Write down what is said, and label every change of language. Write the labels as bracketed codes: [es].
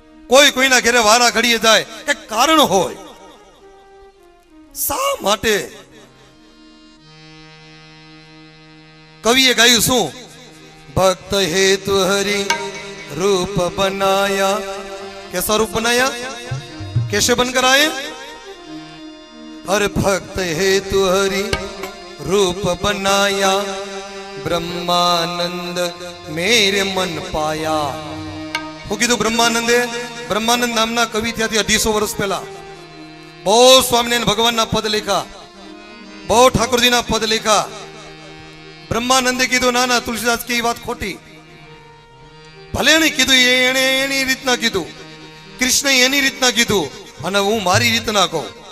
[gu] કોઈ કોઈના ઘરે વારા ઘડીએ જાય, એક કારણ હોય. શા માટે? કવિએ ગાયું શું? ભક્ત હેતુ હરિ [hi] रूप बनाया. कैसा रूप बनाया? कैसे बनकर आए? हर भक्त हेतु हरि रूप बनाया, ब्रह्मानंद मेरे मन पाया. [gu] હું કીધું બ્રહ્માનંદે? બ્રહ્માનંદ નામના કવિ થયાથી 250 વર્ષ પહેલા બહુ સ્વામિનારાયણ ભગવાનના પદ લખ્યા, બહુ ઠાકોરજીના પદ લખ્યા. બ્રહ્માનંદે કીધું ના ના, તુલસીદાસ કે વાત ખોટી. ભલે એને કીધું, એને એની રીતના કીધું, કૃષ્ણે એની રીતના કીધું, અને હું મારી રીતના કહું.